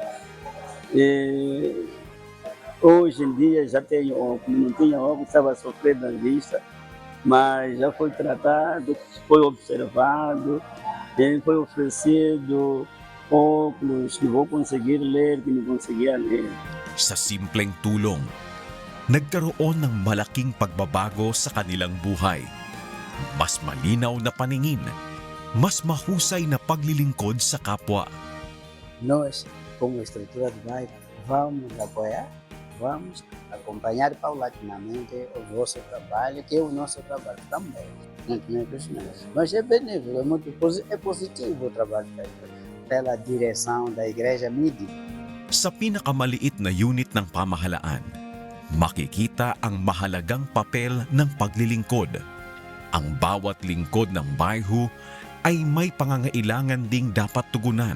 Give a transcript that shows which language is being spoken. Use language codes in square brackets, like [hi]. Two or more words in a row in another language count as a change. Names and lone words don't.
[pt] Hoje em dia já tenho óculos, não tinha óculos, estava sofrendo na vista, mas já foi tratado, foi observado, foi oferecido óculos que vou conseguir ler, que não conseguia ler. [tl] Sa simpleng tulong, nagkaroon ng malaking pagbabago sa kanilang buhay. Mas malinaw na paningin, mas mahusay na paglilingkod sa kapwa. [pt] Nós, como estrutura do bairro, vamos apoiar, vamos acompanhar paulatinamente o vosso trabalho, que é o nosso trabalho também. Mas é benéfico, é positivo o trabalho feito pela direção da Igreja MIDI. [tl] Sa pinakamaliit na unit ng pamahalaan, makikita ang mahalagang papel ng paglilingkod. Ang bawat lingkod ng bayhu ay may pangangailangan ding dapat tugunan.